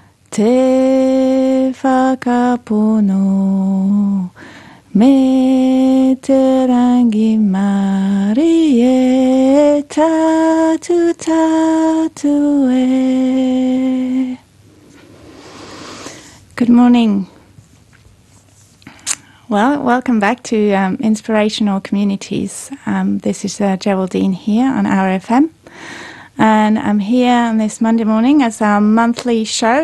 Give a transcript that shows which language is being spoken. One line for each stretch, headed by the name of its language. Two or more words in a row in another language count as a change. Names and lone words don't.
Māori: Te whakapono me te rangi Marie tatu tatu e.
English: Good morning. Well, welcome back to Inspirational Communities. This is Geraldine here on RFM. And I'm here on this Monday morning as our monthly show.